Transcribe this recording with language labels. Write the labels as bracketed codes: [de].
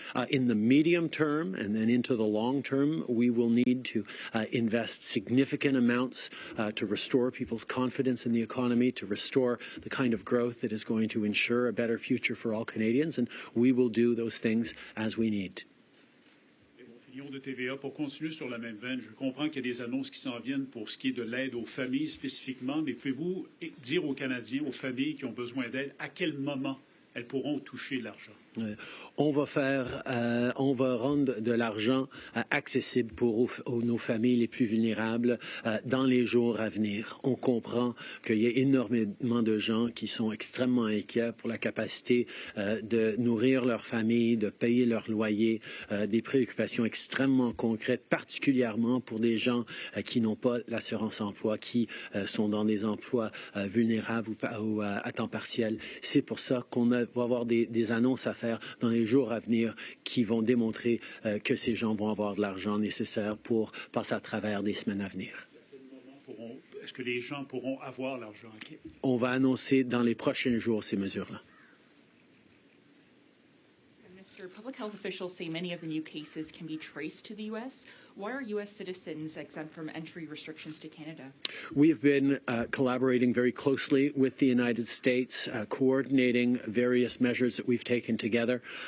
[en] In the medium term and then into the long term, we will need to invest significant amounts to restore people's confidence in the economy, to restore the kind of growth that is going to ensure a better future for all Canadians, and we will do those things as we need. [fr] De TVA. Pour continuer sur la même veine, je comprends qu'il y a des annonces qui s'en viennent pour ce qui est de l'aide aux familles spécifiquement, mais pouvez-vous dire aux Canadiens, aux familles qui ont besoin d'aide, à quel moment elles pourront toucher l'argent? On va rendre de l'argent accessible pour nos familles les plus vulnérables dans les jours à venir. On comprend qu'il y a énormément de gens qui sont extrêmement inquiets pour la capacité de nourrir leur famille, de payer leur loyer, des préoccupations extrêmement concrètes, particulièrement pour des gens qui n'ont pas l'assurance emploi, qui sont dans des emplois vulnérables ou à temps partiel. C'est pour ça qu'on a avoir des annonces à faire dans les jours à venir qui vont démontrer que ces gens vont avoir de l'argent nécessaire pour passer à travers des semaines à venir. Est-ce que les gens pourront avoir l'argent? On va annoncer dans les prochains jours ces mesures-là. [en] Public health officials say many of the new cases can be traced to the U.S. Why are U.S. citizens exempt from entry restrictions to Canada? We have been collaborating very closely with the United States, coordinating various measures that we've taken together.